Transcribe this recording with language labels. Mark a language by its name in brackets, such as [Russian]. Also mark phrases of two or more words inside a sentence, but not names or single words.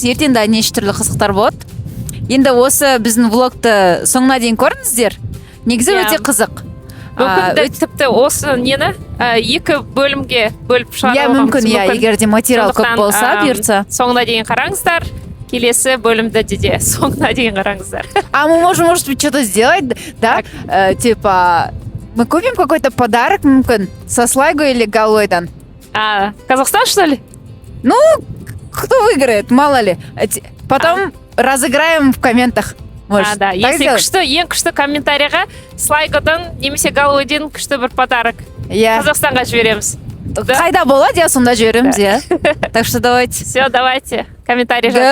[Kazakh] Ертең де неше түрлі қызықтар болады. Енді осы біздің влогты соңына дейін көріңіздер. Негізі өте қызық. Мүмкін тіпті осы нені 2 бөлімге бөліп шығарылғанымыз мүмкін. Иә, егер де материал көп болса, бұйыртса. Соңына дейін қараңыздар. Келесі бөлімді де соңына дейін қараңыздар. [Russian] Мы можем, может быть, что-то сделать, да? Типа, мы купим какой-то подарок, мүмкін, со Слайго или Галуэдан. Казахстан, что ли? Ну, кто выиграет, мало ли. Потом разыграем в комментах. Может, да, так если сделать? [Kazakh] күшті ең күшті комментарийға слайгодан немесе галуэден күшті бір подарок Иә. Қазақстанға жібереміз. Қайда болады, иә, сонда жібереміз, иә. [Russian] Так что давайте. Все, давайте. Комментарий [English] Go.